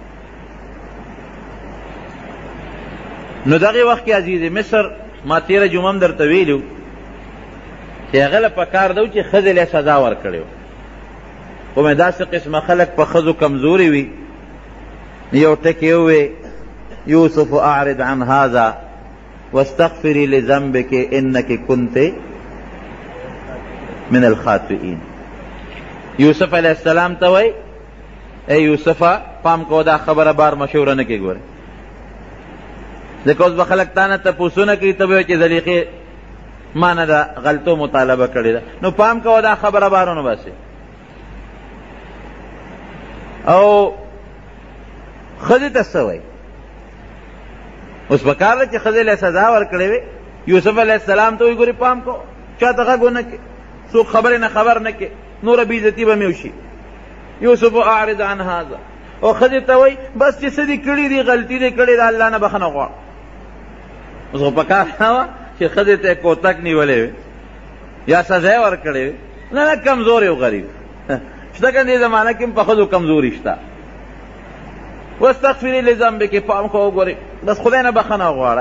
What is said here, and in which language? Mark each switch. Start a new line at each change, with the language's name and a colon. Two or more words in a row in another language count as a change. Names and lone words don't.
Pashto: نو دغې وخت کې عزیز مصر ما تېره جمعه هم درته ویلي وو چې هغه له پکار ده چې ښځې له سزا ورکړې وه، خو مې داسې قسمه خلک په ښځو کمزوري وي. یو ټکې ووې
Arabic: یوسف اعرض عن هذا واستغفري لذنبك انك كنت من الخاطئین.
Pashto: یوسف
Arabic: علیہ السلام
Pashto: ته وایي ای یوسفه پام کو دا خبره بار مشوره نه کې ګوره، ځکه اوس به خلک تا نه تپوسونه کوي، ته به وایې چې زلیخې ما نه د غلطو مطالبه کړې ده، نو پام کوه دا خبره بارونه باسې. او ښځې ته څه وایي؟ اوس پکار ده چې ښځې له سزا ورکړې وې. یوسف
Arabic: علیه السلام
Pashto: ته وایي ګورې پام کو چا ته غږ ونه کړې، څوک خبرې نه خبر نه کړې، نوره بېعزتي به مې وشي.
Arabic: یوسف اعرض عن هذا.
Pashto: او ښځې ته وایي بس چې څه دې کړي دي غلطي دې کړې ده الله نه بخښنه غواړه. اوس خو پکار نه وه چې ښځې ته یې کوتک نیولې وې یا سزا یې ورکړې وې. نه نه کمزور یو غریب شته که دې زمانه کې هم په ښځو کمزوري شته.
Arabic: واستغفري لذنبک،
Pashto: پام کو وګورې بس خدای نه بخښنه غواړه.